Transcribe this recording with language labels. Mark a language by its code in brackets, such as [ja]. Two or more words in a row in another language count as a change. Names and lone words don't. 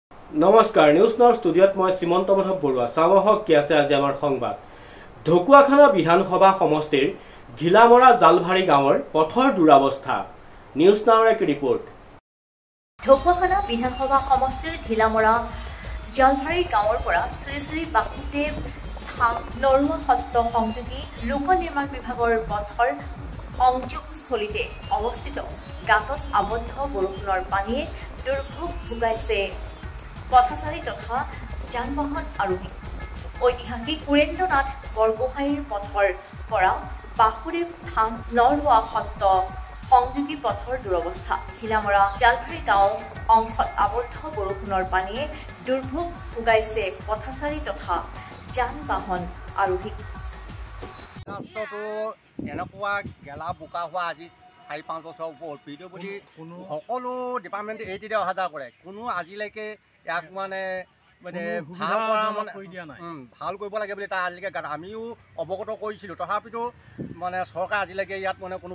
[as] নমস্কাৰ নিউজ নাউ ষ্টুডিঅ'ত মই সীমান্ত মাধৱ বৰুৱা সামহক কি আছে আজ আমাৰ সংবাদ ঢকুৱাখনা বিধানসভা সমষ্টিৰ ঘিলামৰা জালভাৰী গাঁৱৰ পথৰ দুৰাৱস্থা নিউজ নাউৰ এক ৰিপ'ৰ্ট ঢকুৱাখনা বিধানসভা সমষ্টিৰ ঘিলামৰা জালভাৰী গাঁৱৰ পৰা শ্ৰী শ্ৰী বাসুদেৱ থান নৰুৱা সত্ৰ সংযোগী লোক নিৰ্মাণ বিভাগৰ পথৰ সংযোগস্থলীতে অৱস্থিত গাঁতত আবদ্ধ বৰষুণৰ পানীয়ে দুৰ্ভোগ ভোগাইছে পথচাৰী তথা যান বাহন আৰোহী ঐতিহাসিক সুৰেন্দ্ৰনাথ বৰগোহাঁইৰ পথৰ পৰা বাসুদেৱ থান নৰুৱা সত্ৰ সংযোগী পথৰ দুৰৱস্থা ঘিলামৰা জালভাৰী গাঁও অংশত আবদ্ধ বৰষুণৰ পানীয়ে দুৰ্ভোগ ভোগাইছে পথচাৰী তথা যান বাহন আৰোহী रास्ताটো এনেকুৱা গেলা বোকা হোৱা আজি 4-5 বছৰ ওপৰত পিডব্লিউডি সকলো ডিপাৰ্টমেণ্টে এইটিতে অহা যোৱা কৰে কোনো আজিলৈকে ইয়াক মানে ভাল কৰা মানে ভাল কৰিব লাগে বুলি তাৰ আজিলৈকে আমিও অৱগত কৰিছিলোঁ তথাপিতো মানে চৰকাৰ আজিলৈকে ইয়াত মানে কোনো